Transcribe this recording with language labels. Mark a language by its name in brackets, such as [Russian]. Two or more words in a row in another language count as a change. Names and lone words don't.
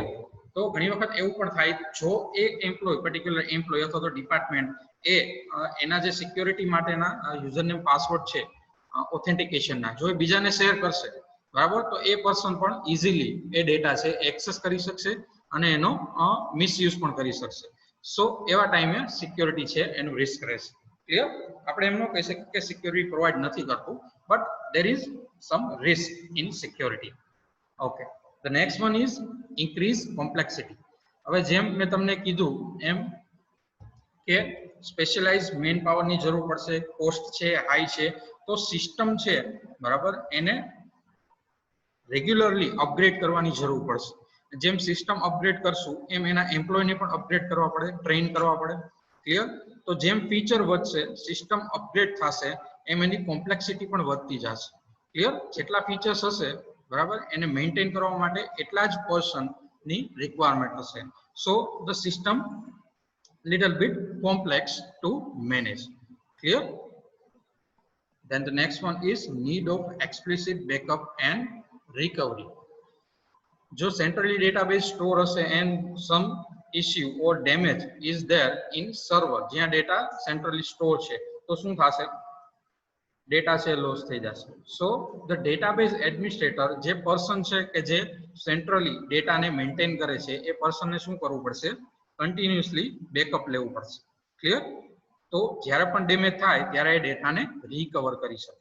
[Gujarati] તો ઘણી વખત એવું પણ થાય, જો એક [English] employee particular employee [Gujarati] અથવા તો ડિપાર્ટમેન્ટ એ એના જે સિક્યોરિટી માટેના [English] username password [Gujarati] છે ઓથેન્ટિકેશનના જો એ બીજાને શેર કરશે, બરાબર, તો એ પર્સન પણ ઇઝીલી એ ડેટા છે એક્સેસ કરી શકશે અને એનો મિસયુઝ પણ કરી શકશે. સો એવા ટાઈમે સિક્યોરિટી છે એનું રિસ્ક રહેશે. ક્લિયર? આપણે એમ ન કહી શકીએ કે [English] security provide [Gujarati] નથી કરતું, [English] but there is some risk in security. Okay, the next one is increase complexity. [Gujarati] હવે જેમ મેં તમને કીધું એમ કે [English] specialize man power [Gujarati] ની જરૂર પડશે, કોસ્ટ છે હાઈ છે, તો સિસ્ટમ છે, બરાબર, એને [English] regularly upgrade [Gujarati] કરવાની જરૂર પડશે. જેમ [English] system upgrade [Gujarati] કરશું એમ એના એમ્પ્લોયને પણ અપગ્રેડ કરવા પડે, ટ્રેન કરવા પડે. ક્લિયર? તો જેમ ફીચર વધશે, [English] system upgrade [Gujarati] થશે, એમ એની કોમ્પ્લેક્સિટી પણ વધતી જશે. ક્લિયર? જેટલા ફીચર્સ હશે, બરાબર, એને મેન્ટેન કરવા માટે એટલા જ પર્સન ની રિક્વાયરમેન્ટ હશે. [English] so the system little bit complex to manage. Clear? Then the next one is need of explicit backup and recovery. જો centrally database store હશે and some issue or damage is there in server, જ્યાં data centrally store [Gujarati] છે, તો શું થશે? ડેટા છે લોસ થઈ જશે. [English] so the database administrator [Gujarati] જે પર્સન છે કે જે [English] centrally dataને [Gujarati] મેન્ટેન કરે છે એ પર્સનને શું કરવું પડશે? [English] continuously backup [Gujarati] લેવું પડશે. ક્લિયર? તો જ્યારે પણ ડેમેજ થાય ત્યારે એ ડેટાને રિકવર કરી શકે.